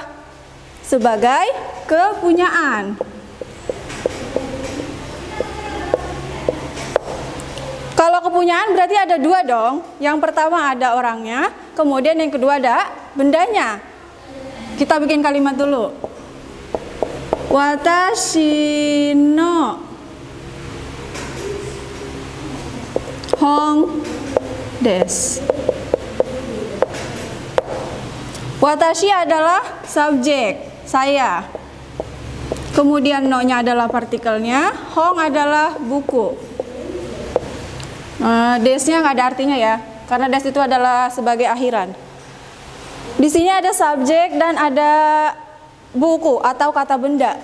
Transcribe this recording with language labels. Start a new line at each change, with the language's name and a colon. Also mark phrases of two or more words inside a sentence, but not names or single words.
Indonesian: Sebagai kepunyaan. Kalau kepunyaan berarti ada 2 dong. Yang pertama ada orangnya, kemudian yang kedua ada bendanya. Kita bikin kalimat dulu.
Japanese: 私の本です.
Indonesian: Watashi adalah subjek, saya. Kemudian no-nya adalah partikelnya, hong adalah buku. Des-nya nggak ada artinya ya, karena des itu adalah sebagai akhiran. Di sini ada subjek dan ada buku atau kata benda.